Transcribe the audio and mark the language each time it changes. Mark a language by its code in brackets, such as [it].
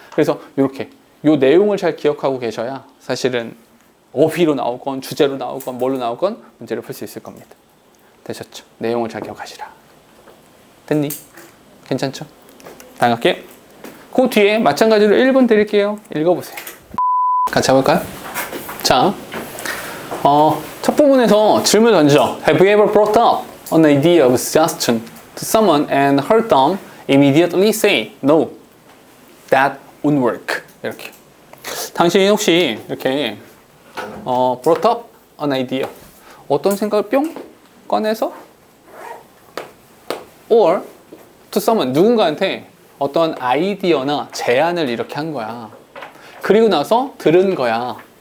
[ko] 그래서 이렇게 요 내용을 잘 기억하고 계셔야 사실은 어휘로 나오건 주제로 나오건 뭘로 나오건 문제를 풀 수 있을 겁니다. 되셨죠? 내용을 잘 기억하시라. 됐니? 괜찮죠? 다음 갈게요. 그 뒤에 마찬가지로 1번 드릴게요. 읽어보세요. 같이 해볼까요? 자, 첫 부분에서 질문 던져. [en] Have you ever brought up an idea of suggestion to someone and heard them immediately say, no, that won't work. [ko] 이렇게. 당신 혹시 이렇게 [en] brought up an idea [ko] 어떤 생각을 뿅 꺼내서 [en] or to someone [ko] 누군가한테 어떤 아이디어나 제안을 이렇게 한 거야. 그리고 나서 들은 거야.